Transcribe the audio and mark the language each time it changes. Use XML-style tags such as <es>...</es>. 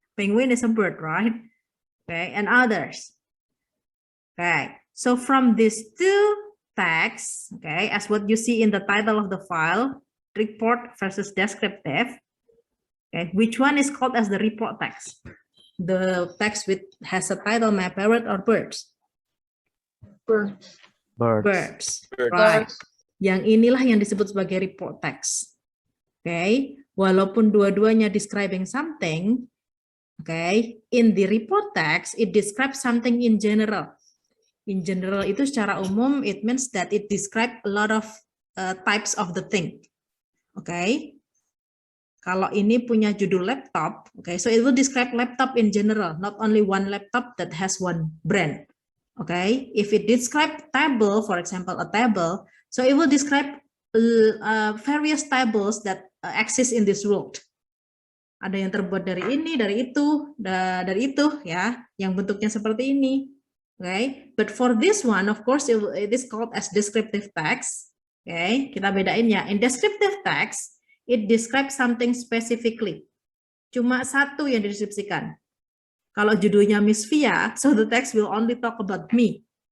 <en>Penguin is a bird, right? Okay, and others. Okay, so from these two texts, okay, as what you see in the title of the file, report versus descriptive, okay, which one is called as the report text? The text which has a title, my parrot or birds? Birds. Birds. Birds, Birds. right.</en> <id>Yang inilah yang disebut sebagai report text.</id> <en>Okay,</en> <id>walaupun dua-duanya</id> <en>describing something, okay, in the report text, it describes something in general. In general</en> <id>itu secara umum,</id> <en>it means that it describe a lot of types of the thing. Okay,</en> <id>kalau ini punya judul</id> <en>laptop, okay, so it will describe laptop in general, not only one laptop that has one brand. Okay, if it describe table, for example, a table, so it will describe various tables that exist in this world.</en> <id>Ada yang terbuat dari ini, dari itu, ya, yang bentuknya seperti ini.</id> <en>Okay, but for this one, of course, it is called as descriptive text. Okay,</en> <id>kita bedain ya.</id> <en>In descriptive text, it describes something specifically.</en> <id>Cuma satu yang dideskripsikan. Kalau judulnya</id> <en>Miss Via, so the text will only talk about me.</en>